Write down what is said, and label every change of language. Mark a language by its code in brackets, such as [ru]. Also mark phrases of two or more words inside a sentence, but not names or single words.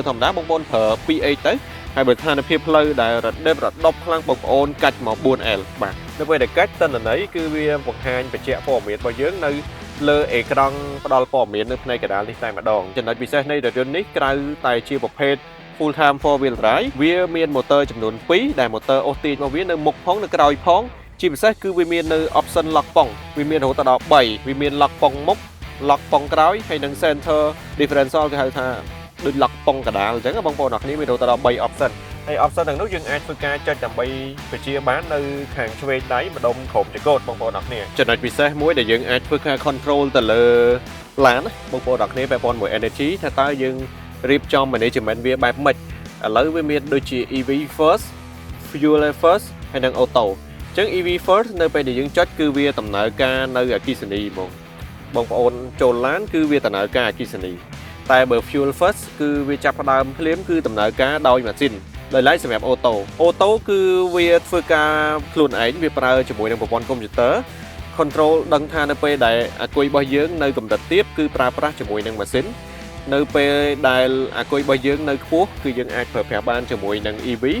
[km] ធម្មតាបងប្អូនប្រើ 2H ទៅហើយបើស្ថានភាពផ្លូវដែលរដប់ខ្លាំងបងប្អូនកាច់មក 4L បាទនៅពេលដែលកាច់តន្ន័យគឺវាបង្ហាញបញ្ជាក់ព័ត៌មានរបស់យើងនៅលើអេក្រង់ផ្ដល់ព័ត៌មាននៅផ្នែកកណ្ដាលនេះតែម្ដងចំណុចពិសេសនៃរថយន្តនេះក្រៅតែជាប្រភេទ [en] full time 4 wheel drive [km] វាមានម៉ូទ័រចំនួន 2ដែលម៉ូទ័រអូសទាញរបស់វានៅមុខផងនៅក្រោយផងជាពិសេសគឺវាមាននៅ [en] option lock [km] ប៉ុងវាមានរហូតដល់3វាមាន lock ប៉ុងមុខ lock ប៉ុងក្រោយហើយនិង [en] center differential [km] គេហៅថាដូច lock ប៉ុងកណ្ដាលអញ្ចឹងបងប្អូនអរគ្នា មានរហូតដល់3 option ហើយ option ទាំងនោះយើងអាចធ្វើការចុចដើម្បីបញ្ជាបាននៅខាងឆ្វេងដៃម្ដុំក្រោមចង្កូតបងប្អូនអរគ្នាចំណុចពិសេសមួយដែលយើងអាចធ្វើការ control ទៅលើឡា នបងប្អូនអរគ្នាពាក់ព័ន្ធមួយ energy ថាតើយើងរៀបចំ management វាបែបម៉េចឥឡូវវាមានដូចជា [en] EV first fuel first [km] ហើយនិង auto អញ្ចឹង [en] EV first [km] នៅពេលដែលយើងចុចគឺវាដំណើរការនៅអគ្គិសនីហ្មងបងប្អូនចូលឡានគឺវាដំណើរការអគ្គិសនីតែបើ [en] fuel first [km] គឺវាចាប់ផ្ដើមភ្លាមគឺដំណើរការដោយម៉ាស៊ីនដោយឡែកសម្រាប់អូតូគឺវាធ្វើការខ្លួនឯងវាប្រើជាមួយនឹងប្រព័ន្ធកុំព្យូទ័រ control ដឹងថានៅពេលដែលអាគុយរបស់យើងនៅកម្រិតទាបគឺប្រើប្រាស់ជាមួយនឹងម៉ាស៊ីននៅពេលដែលអាគុយរបស់យើងនៅខ្ពស់គឺយើងអាចប្រើប្រាស់បានជាមួយនឹង EV